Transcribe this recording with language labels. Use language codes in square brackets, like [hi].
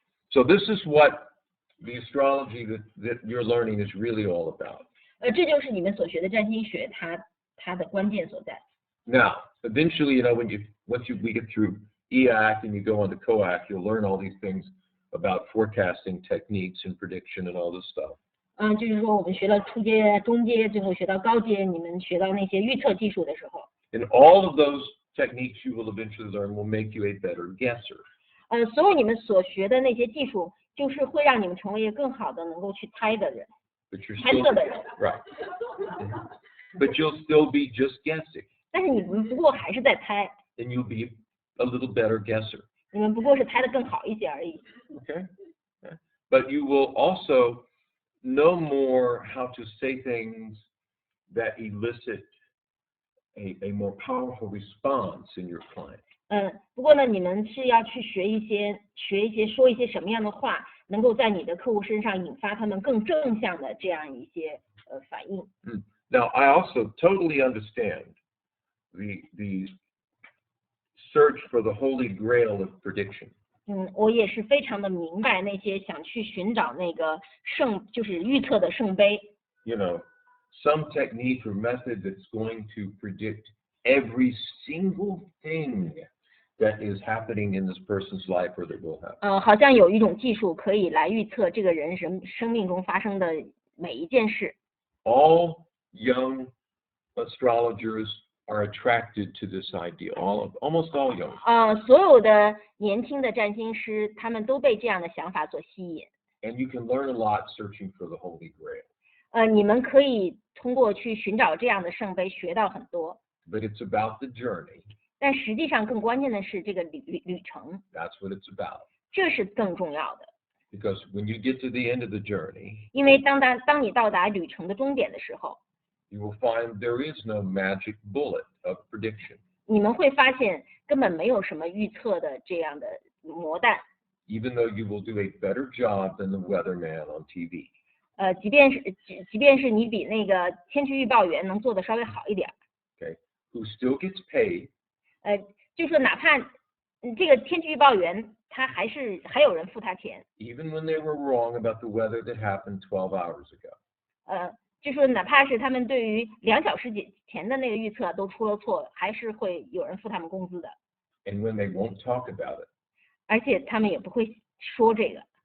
[en] So this is what the astrology that you're learning is really all about. [zh] 这就是你们所学的占星学它的关键所在。 [en] Now, eventually, you know, once we get through EAC and you go on to COAC, you'll learn all these things about forecasting techniques and prediction and all this stuff. [zh] 就是说我们学到初阶、中阶，最后学到高阶，你们学到那些预测技术的时候。 [en] And all of those techniques you will eventually learn will make you a better guesser. [zh] 所有你们所学的那些技术，就是会让你们成为一个更好的能够去猜的人，猜测的人。 [en] Right. But you'll still be just guessing. [zh] 但是你们不过还是在猜。 [en] And you'll be a little better guesser. [zh] 你们不过是猜得更好一些而已。 [en] Okay. But you will also know more how to say things that elicit a more powerful response in your client. [zh] 不过呢，你们是要去说一些什么样的话，能够在你的客户身上引发他们更正向的这样一些反应。 [en] Now, I also totally understand the search for the holy grail of prediction. [zh] 我也是非常的明白那些想去寻找那个就是预测的圣杯。 [en] You know, some technique or method that's going to predict every single thing that is happening in this person's life or that will happen. [zh] 好像有一种技术可以来预测这个人生命中发生的每一件事。 [en] All young astrologers are attracted to this idea. Almost all young. [zh] 所有的年轻的占星师，他们都被这样的想法所吸引。 [en] And you can learn a lot searching for the Holy Grail. [zh] 你们可以通过去寻找这样的圣杯学到很多。 [en] But it's about the journey. [zh] 但实际上更关键的是这个旅程。 [en] That's what it's about. [zh] 这是更重要的。 [en] Because when you get to the end of the journey, [zh] 因为当你到达旅程的终点的时候， [en] you will find there is no magic bullet of prediction. [zh] 你们会发现根本没有什么预测的这样的魔弹。 [en] Even though you will do a better job than the weatherman on TV. [zh] 即便是你比那个天气预报员能做的稍微好一点。 [en] Okay, who still gets paid. [zh] 就说哪怕这个天气预报员他还有人付他钱。 [en] Even when they were wrong about the weather that happened 12 hours ago. [zh] 就说哪怕是他们对于2小时前的那个预测都出了错，还是会有人付他们工资的。 [en] And when they won't talk about it. [zh] 而且他们也不会说这个。